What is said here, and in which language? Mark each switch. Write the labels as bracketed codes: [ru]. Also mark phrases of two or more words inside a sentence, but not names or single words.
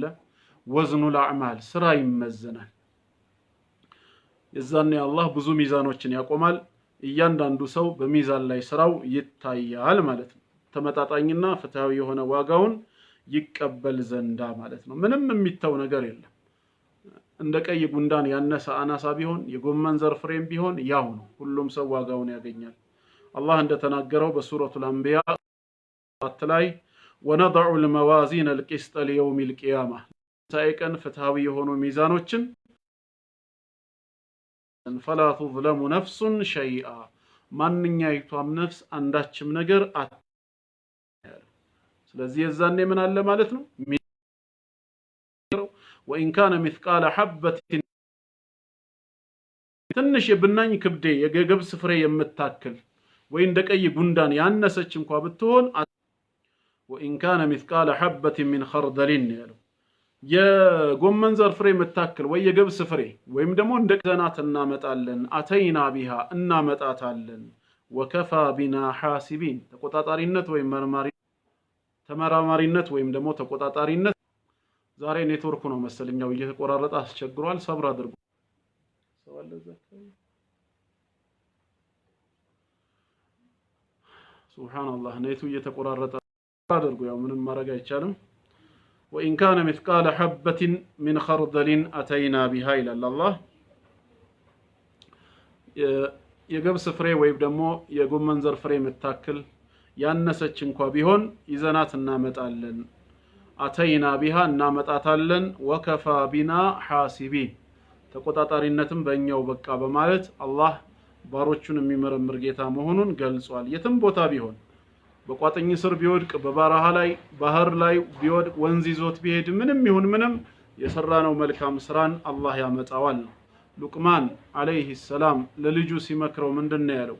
[ar] وزن الأعمال [am] ስራ ይመዘናል። የዛኔ አላህ ብዙ ሚዛኖችን ያቆማል። እያንዳንዱ ሰው በሚዛን ላይ ስራው ይታያል ማለት ነው። ተመጣጣኝና ፍትሃዊ የሆነ ዋጋውን ይቀበል ዘንዳ ማለት ነው። ምንም የሚተው ነገር የለም። እንደ ቀይ ጉንዳን ያነሰ አናሳ ቢሆን የጎመን ዘር ፍሬም ቢሆን ያው ነው። ሁሉም ሰው ዋጋውን ያገኛል። አላህ እንደተናገረው በሱረቱል አንቢያ ላይ [ar] ونضع الموازين القسط ليوم القيامة [am] ታይቀን ፍትሃዊ የሆኑ ሚዛኖችን [ar] فلا تظلم نفس شيئا [am] ማንኛይቷም ነፍስ አንዳችም ነገር ስለዚህ የዛኔ ምን አለ ማለት ነው? [ar] وإن كان مثقال حبة [am] ትንሽ የብናኝ ክብዴ የገብስ ፍሬ የምታክል ወይ እንደ ቀይ ጉንዳን ያነሰች እንኳን ብትሆን وإن [ar] كان مثقال حبة من خردل [am] ያለው የጎመን ዘር ፍሬ የምታክል ወይ የገብስ ፍሬ ወይም ደግሞ እንደ ዘናት እናመጣለን [ar] أتينا بها [am] እናመጣታለን [ar] وكفى بنا حاسبين [am] ተቆጣጣሪነት ወይም ተመራማሪነት ወይም ደግሞ ተቆጣጣሪነት ዛሬ ኔትወርኩ ነው መሰለኛው እየተቆራረጠ አስቸግሯል። ሰብር አድርጉ። ሱብሃንአላህ ኔቱ እየተቆራረጠ አድርጉ። ያው ምንም ማድረግ አይቻልም። [ar] وإن كان مثقال حبة من خردل أتينا بها إلى الله [am] የገብስ ፍሬ ወይም ደግሞ የጎመን ዘር ፍሬ የምታክል ያነሰች እንኳን ቢሆን ይዘናት እናመጣለን አተይና ቢሃ እናመጣታለን [ar] وكفى بنا حاسبين [am] ተቆጣጣሪነትም በእኛው በቃ በማለት አላህ ባሮቹን የሚመረምር ጌታ መሆኑን ገልጿል። የትም ቦታ ቢሆን በቋጥኝ ስር ቢወድቅ በበረሃ ላይ ባህር ላይ ቢወድቅ ወንዝ ይዞት ቢሄድ ምንም ይሁን ምንም የሰራነው መልካም ስራን አላህ ያመጣዋል። ሉቅማን [ar] عليه السلام [am] ለልጁ ሲመክረው ምንድነው ያለው?